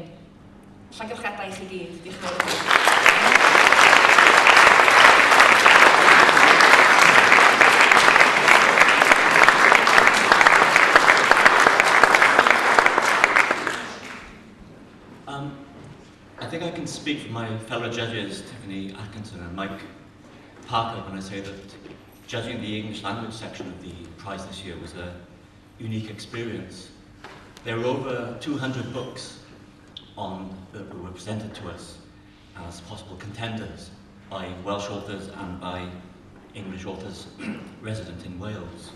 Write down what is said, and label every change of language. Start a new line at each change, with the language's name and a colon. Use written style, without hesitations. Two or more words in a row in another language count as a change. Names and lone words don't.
Welsh: Llongyfarchiadau i chi gyd. Diolch yn fawr.
English: I think I can speak for my fellow judges, Tiffany Atkinson and Mike Parker, when I say that judging the English language section of the prize this year was a unique experience. There were over 200 books that were presented to us as possible contenders by Welsh authors and by English authors resident in Wales.